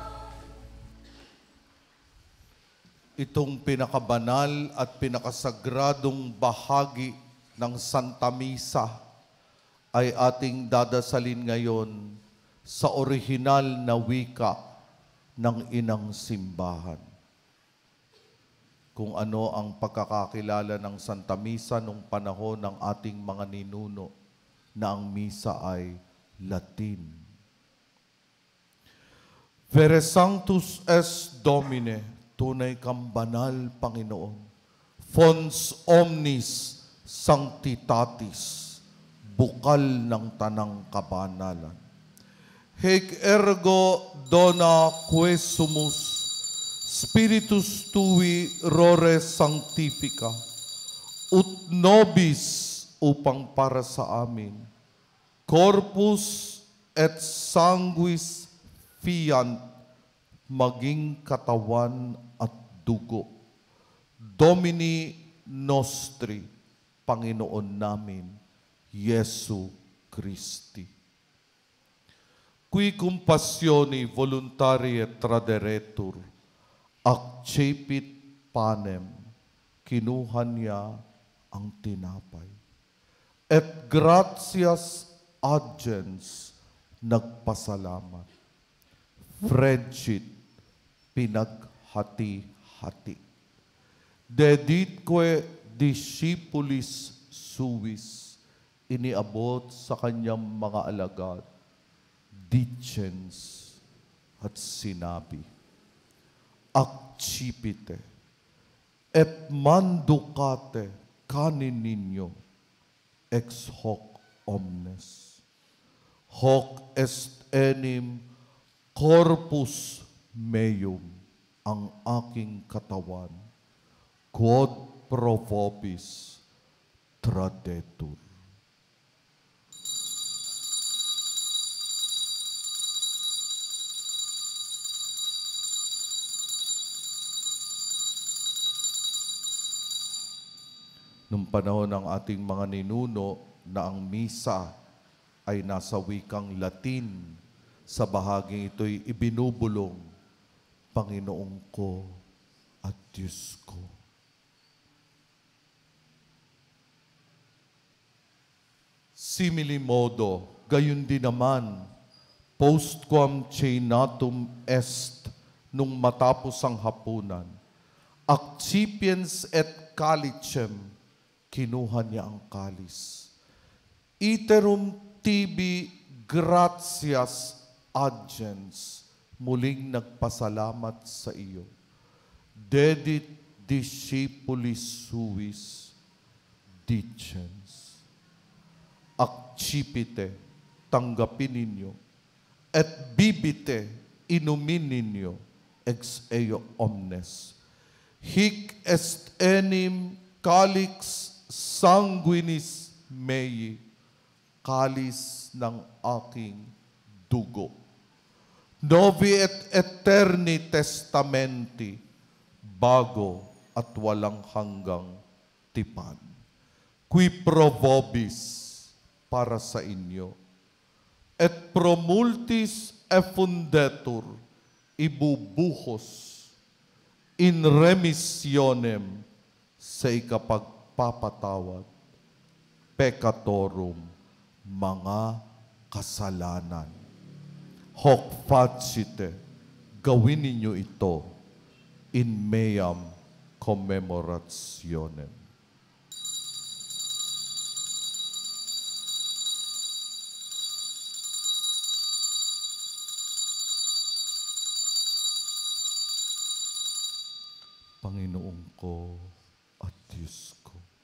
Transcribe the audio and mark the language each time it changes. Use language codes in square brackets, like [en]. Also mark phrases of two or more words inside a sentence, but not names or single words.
[tl] Itong pinakabanal at pinakasagradong bahagi ng Santa Misa ay ating dadasalin ngayon sa orihinal na wika ng Inang Simbahan. Kung ano ang pagkakakilala ng Santa Misa nung panahon ng ating mga ninuno na ang misa ay Latin. [la] Vere sanctus es Domine, [tl] tunay kang banal, Panginoon. [la] Fons omnis sanctitatis, [tl] bukal ng tanang kabanalan. [la] Hec ergo dona quesumus, spiritus tui rore sanctifica, ut nobis [tl] upang para sa amin, [la] corpus et sanguis fiant, [tl] maging katawan at dugo. [la] Domini nostri, [tl] Panginoon namin, Yesu Christi. [la] Qui compassioni voluntarie traderetur, accepit panem, [tl] kinuha niya ang tinapay. [la] Et gratias agens, nagpasalamat. [tl] Friendship, pinaghati-hati. [la] Deditque discipulis suis, [tl] iniabot sa kanyang mga alagad, dicens at sinabi, [la] accipite, et manducate [tl] canin ninyo, [la] ex hoc omnes. Hoc est enim corpus meum, [tl] ang aking katawan, [la] quod pro vobis tradetur. [tl] Nung panahon ng ating mga ninuno na ang misa ay nasa wikang Latin, sa bahaging ito'y ibinubulong, Panginoon ko at Diyos ko. [la] Simili modo, [tl] gayon din naman, [la] postquam cenatum est, [tl] nung matapos ang hapunan, [la] accipiens et calicem, [tl] kinuha niya ang kalis. [la] Iterum tibi gratias agens, [tl] muling nagpasalamat sa iyo. [la] Dedit discipulis suis, dicens. Accipite, [tl] tanggapin ninyo. [la] Et bibite, [tl] inumin ninyo, [la] ex eo omnes. Hic est enim calix sanguinis mei, [tl] kalis ng aking dugo. [la] Novi et eterni testamenti, [tl] bago at walang hanggang tipan. [la] Qui pro vobis, [tl] para sa inyo. [la] Et pro multis effundetur, ibubuhos in remissionem [tl] sa ikapagpapatawad, [la] peccatorum, [tl] mga kasalanan. [la] Hoc facite, [tl] gawin ninyo ito [la] in meam commemorationem. [tl] Panginoon ko at Diyos ko.